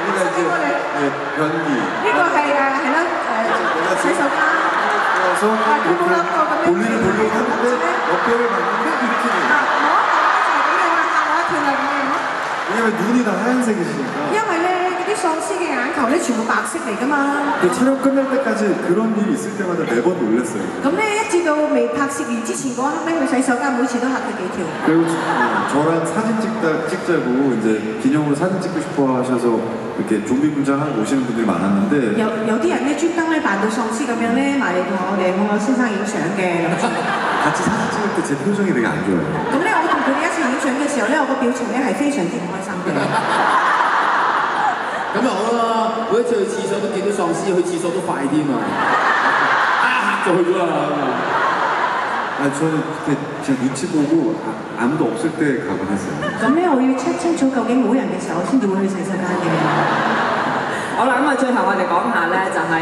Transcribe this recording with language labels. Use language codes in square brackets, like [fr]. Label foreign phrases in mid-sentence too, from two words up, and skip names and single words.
[ko] 변기。 [yue] 呢個係係啦洗手間。 [ko] 그래서 볼일을 보려고 하는데 옆에를 봤는데 이렇게 돼요. 왜냐면 눈이 다 하얀색이시니까. [yue] 因為咧嗰啲喪屍嘅眼球咧全部白色嚟㗎嘛。 [ko] 촬영 끝날 때까지 그런 일이 있을 때마다 매번 놀랐어요. [yue] 咁咧一至到未拍攝完之前嗰刻咧，去洗手間每次都嚇佢幾跳。 [ko] 그리고 저랑 사진 찍자고 이제 기념으로 사진 찍고 싶어 하셔서 이렇게 좀비 분장하고 오시는 분들이 많았는데 [yue] 有啲人咧專登咧扮到喪屍咁樣咧埋嚟同我先生影相嘅。 [ko] 같이 사진 찍을 때 제 표정이 되게 안 좋아요. [yue] 咁咧我同佢哋一齊影相嘅時候咧，我個表情咧係非常之唔開心嘅。咁咪好咯，每一次去廁所都見到喪屍，去廁所都快啲嘛。嚇咗去咗啦。 [ko] 저는 그때 그냥 눈치 보고 아무도 없을 때 가곤 했어요. [yue] 咁咧我要 check 清楚究竟冇人嘅時候，我先至會去洗手間嘅。好啦，咁啊，最後我哋講下咧就係